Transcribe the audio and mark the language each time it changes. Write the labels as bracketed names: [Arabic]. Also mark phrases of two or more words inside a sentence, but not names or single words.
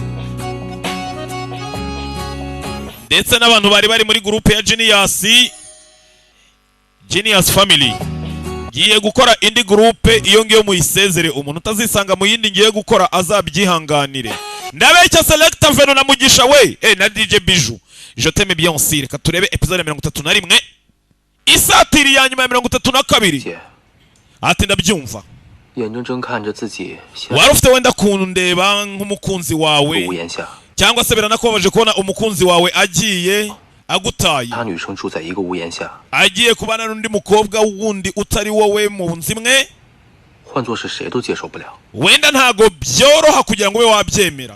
[Kinyarwanda] Ndetse n'abantu bari muri groupe ya Genius Family, ngiye gukora indi groupe, iyo ngiyo muyisezere, umuntu utazisanga mu yindi ngiye gukora azabyihanganire. Ndabeshya Selecta Veno na Mugisha we na DJ Bijou. [French] Je t'aime bien aussi. [Kinyarwanda] Reka turebe episode 31 isatiri ya nyuma ya 32. Ati ndabyumva. Wari ufite wenda kundeba nk'umukunzi wawe, cyangwa se biranakubabaje kubona umukunzi wawe agiye agutaye, agiye kubana n'undi mukobwa wundi utari wowe mu nzi imwe, wenda ntago byoroha kugira ngo ube wabyemera.